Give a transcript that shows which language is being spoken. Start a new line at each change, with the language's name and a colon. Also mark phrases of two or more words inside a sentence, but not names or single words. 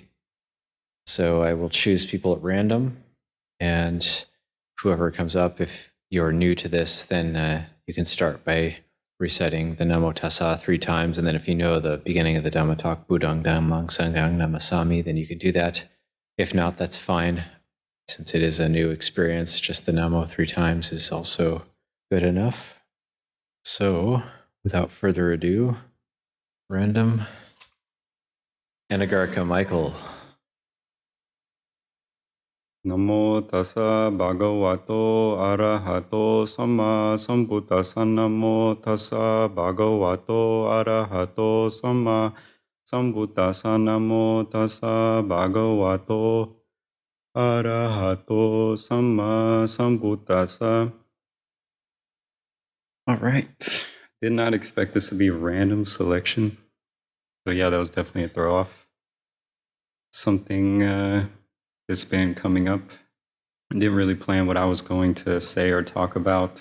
English: So I will choose people at random, and whoever comes up, if you're new to this, then you can start by reciting the Namo Tassa 3 times, and then if you know the beginning of the Dhamma talk,
Pali: Buddhaṃ Dhammang Sanghang Namasami,
English: then you can do that. If not, that's fine. Since it is a new experience, just the Namo 3 times is also good enough. So, without further ado, random. Anagārika Michael.
Pali: Namo tassa bhagavato arahato samma sambuddhassa. Namo tassa bhagavato arahato samma sambuddhassa. Namo tassa bhagavato arahato samma sambuddhassa.
English: All right. Did not expect this to be a random selection. So yeah, that was definitely a throw off. Something that's been coming up. I didn't really plan what I was going to say or talk about.